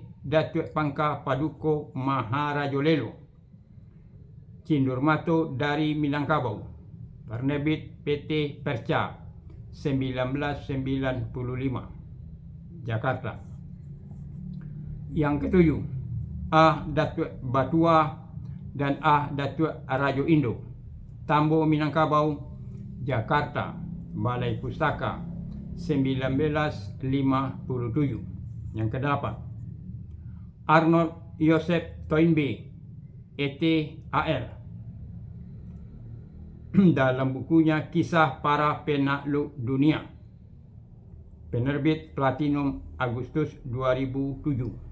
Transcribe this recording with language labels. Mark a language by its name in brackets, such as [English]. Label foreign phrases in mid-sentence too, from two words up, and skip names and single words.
[Indonesian] Datuk Pangka Paduko Maharajolelo, Cindurmato dari Minangkabau, penerbit PT Perca 1995, Jakarta. Yang ketujuh, A. Datuk Batua dan A. Datuk Rajo Indo, Tambo Minangkabau, Jakarta, Balai Pustaka 1957. Yang kedelapan, Arnold Joseph Toynbee, ETAL, dalam bukunya Kisah Para Penakluk Dunia, penerbit Platinum, Agustus 2007.